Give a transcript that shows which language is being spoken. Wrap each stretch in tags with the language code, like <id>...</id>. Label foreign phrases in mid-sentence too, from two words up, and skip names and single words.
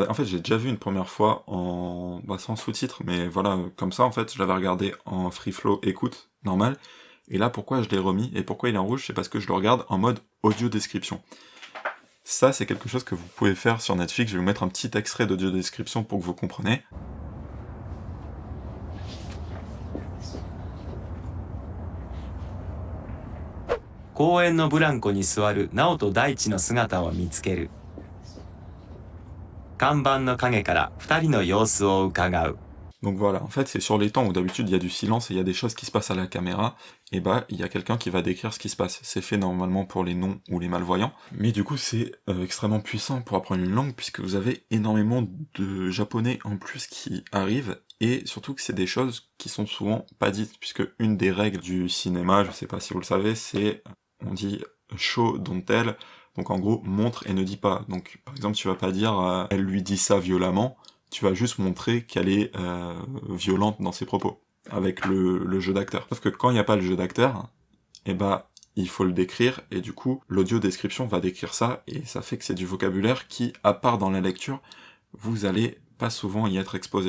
<fr>En fait, j'ai déjà vu une première fois en sans sous-titres, mais voilà, comme ça, en fait, je l'avais regardé en</fr> <en>free flow</en> <fr>écoute, normal. Et là, pourquoi je l'ai remis, et pourquoi il est en rouge, c'est parce que je le regarde en mode audio description. Ça, c'est quelque chose que vous pouvez faire sur Netflix. Je vais vous mettre un petit extrait d'audio description pour que vous compreniez.</fr> <ja>公園のブランコに座る直人大地の姿を見つける。看板の影から二人の様子を伺う。</ja> <fr>Donc voilà, en fait c'est sur les temps où d'habitude il y a du silence et il y a des choses qui se passent à la caméra, et il y a quelqu'un qui va décrire ce qui se passe. C'est fait normalement pour les non ou les malvoyants, mais du coup c'est extrêmement puissant pour apprendre une langue, puisque vous avez énormément de japonais en plus qui arrivent, et surtout que c'est des choses qui sont souvent pas dites, puisque une des règles du cinéma, je sais pas si vous le savez, c'est, on dit</fr> <en>show don't tell,</en> <fr>donc en gros montre et ne dis pas. Donc par exemple tu vas pas dire elle lui dit ça violemment, tu vas juste montrer qu'elle est violente dans ses propos, avec le jeu d'acteur. Sauf que quand il n'y a pas le jeu d'acteur, il il faut le décrire, et du coup, l'audio description va décrire ça, et ça fait que c'est du vocabulaire qui, à part dans la lecture, vous allez pas souvent y être exposé.</fr>